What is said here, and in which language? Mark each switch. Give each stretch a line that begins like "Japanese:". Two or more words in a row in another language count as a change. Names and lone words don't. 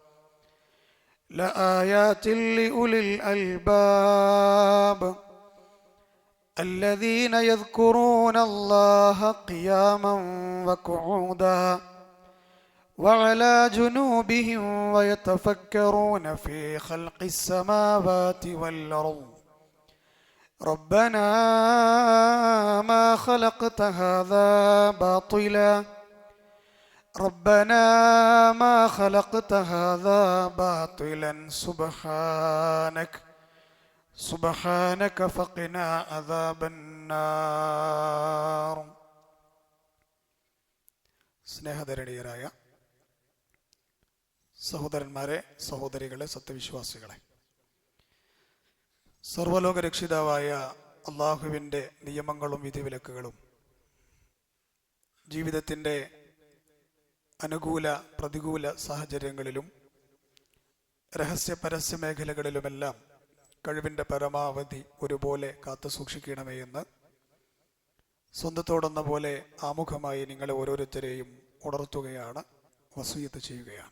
Arabic: لآيات لأولي الألباب الذين يذكرون الله قياما وقعودا وعلى جنوبهم ويتفكرون في خلق السماوات والأرض ربنا ما خلقت هذا باطلا ربنا ما خلقت هذا باطلا سبحانك فقنا عذاب النار.
Malayalam: സ്നേഹധരണീയരായ സഹോദരന്മാരെ, സഹോദരികളെ, സത്യവിശ്വാസികളെ, സർവ്വലോക രക്ഷിതാവായ അള്ളാഹുവിൻ്റെ നിയമങ്ങളും വിധിവിലക്കുകളും ജീവിതത്തിൻ്റെ അനുകൂല പ്രതികൂല സാഹചര്യങ്ങളിലും രഹസ്യ പരസ്യ മേഖലകളിലുമെല്ലാം കഴിവിൻ്റെ പരമാവധി ഒരുപോലെ കാത്തു സൂക്ഷിക്കണമേ എന്ന് സ്വന്തത്തോടെന്ന പോലെ ആമുഖമായി നിങ്ങളെ ഓരോരുത്തരെയും ഉണർത്തുകയാണ്, വസിയത്ത് ചെയ്യുകയാണ്.